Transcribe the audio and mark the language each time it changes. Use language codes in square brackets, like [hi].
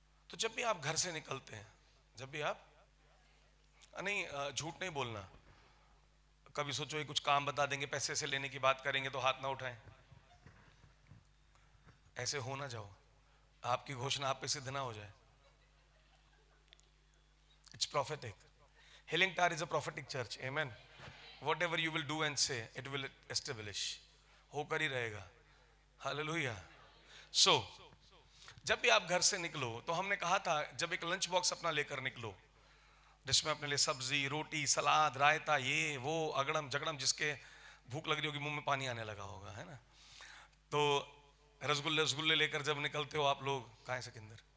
[hi] तो जब भी आप घर से निकलते हैं, जब भी आप नहीं, झूठ नहीं बोलना। कभी सोचो ये कुछ काम बता देंगे, पैसे से लेने की बात करेंगे तो हाथ ना उठाएं। ऐसे हो ना जाओ, आपकी घोषणा आप पे सिद्ध ना हो जाए। [en] It's prophetic. Healing Tower is a prophetic church. Amen. Whatever you will do and say, it will establish. [hi] होकर ही रहेगा। हालेलुया। So, जब भी आप घर से निकलो, तो हमने कहा था जब एक लंच बॉक्स अपना लेकर निकलो, जिसमें अपने लिए सब्जी, रोटी, सलाद, रायता, ये वो अगड़म जगड़म, जिसके भूख लग रही होगी, मुंह में पानी आने लगा होगा, है ना। तो रसगुल्ले लेकर जब निकलते हो आप लोग, कहाँ है सिकंदर?